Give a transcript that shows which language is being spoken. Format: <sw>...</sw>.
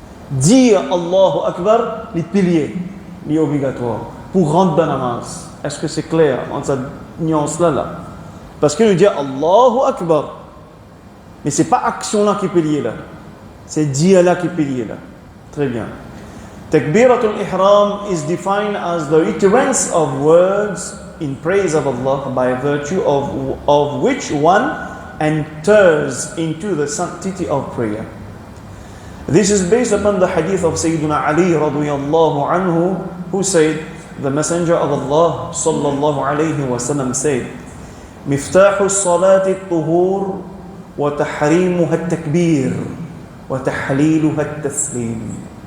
<fr>Dire Allahu Akbar, les piliers, les obligatoires, pour rentrer dans namaz. Est-ce que c'est clair en cette nuance-là? Parce qu'il nous dit Allahu Akbar. Mais ce n'est pas action-là qui est pilier là. C'est dire-là qui est pilier là. Très bien.</fr> <en>Takbiratul ihram is defined as the utterance of words in praise of Allah by virtue of which one enters into the sanctity of prayer. This is based upon the hadith of Sayyidina Ali radiyallahu anhu, who said, the Messenger of Allah sallallahu alayhi wa sallam said,</en> <ar>مفتاح الصلاة الطهور وتحريمها التكبير وتحليلها التسليم.</ar>